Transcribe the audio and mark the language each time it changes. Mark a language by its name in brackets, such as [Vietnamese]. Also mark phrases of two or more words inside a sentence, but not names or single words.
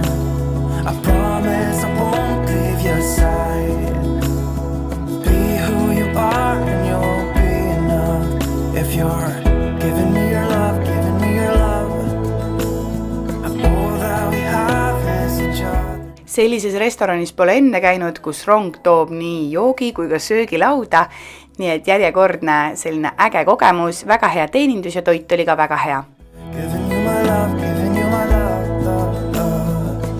[English] I promise I won't leave your side. Be who you are and you'll be enough. If you're giving me your love, giving me your love. All that we have is each other. [Estonian] Sellises restoranis pole enne käinud, kus rong toob nii joogi kui ka söögilauda, nii et järjekordne selline äge kogemus, väga hea teenindus ja toit oli ka väga hea. [English] Giving you my love, giving you my love, love, love.